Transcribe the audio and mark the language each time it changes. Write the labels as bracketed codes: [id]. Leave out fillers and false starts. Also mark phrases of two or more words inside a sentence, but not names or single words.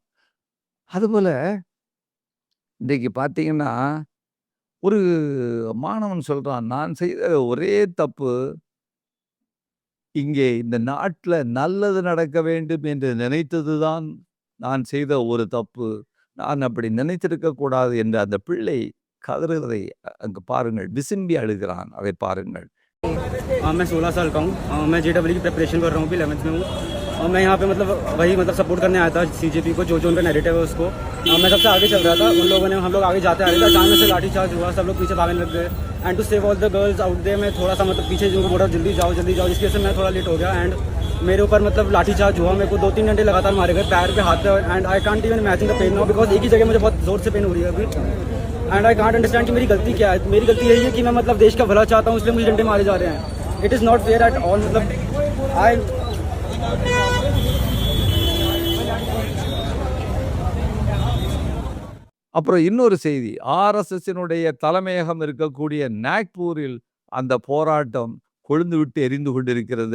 [ta] அதுபோல இன்றைக்கு பார்த்தீங்கன்னா, ஒரு மாணவன் சொல்றான், நான் செய்த ஒரே தப்பு, இங்கே இந்த நாட்டில் நல்லது நடக்க வேண்டும் என்று நினைத்ததுதான் நான் செய்த ஒரு தப்பு. நான் அப்படி நினைத்திருக்க கூடாது என்று அந்த பிள்ளை கதறுவதை அங்கு பாருங்கள். விசும்பி அழுகிறான். அதை பாருங்கள். [hi] मैं 16 साल का हूँ। मैं JEE की प्रिपरेशन कर रहा हूँ, 11th में हूँ। और मैं यहाँ पे वही सपोर्ट करने आया था CJP को, जो उनका नैरेटिव है उसको। मैं सबसे आगे चल रहा था, उन लोगों ने, हम लोग आगे जाते आ रहे थे, अचानक से लाठी चार्ज हुआ, सब लोग पीछे भागने लग गए। [en] and to save all the girls out there, [hi] मैं थोड़ा सा पीछे जिनको बोला जल्दी जाओ, जिसकी वजह से मैं थोड़ा लेट हो गया। एंड मेरे ऊपर लाठी चार्ज हुआ, मेरे को 2-3 घंटे लगातार मारे गए, पैर पे, हाथ पे। [en] and I can't even imagine the pain now, because [hi] एक ही जगह मुझे बहुत जोर से पेन हो रही है अभी। [en] and I can't understand [hi] कि मेरी गलती क्या है। मेरी गलती यही है कि मैं देश का भला चाहता हूँ, इसलिए मुझे डंडे मारे जा रहे हैं। [en] it is not fair at all. [ta] அப்புறம் இன்னொரு செய்தி, RSSனுடைய தலைமையகம் இருக்கக்கூடிய நாக்பூரில் அந்த போராட்டம் கொழுந்து விட்டு எரிந்து கொண்டிருக்கிறது.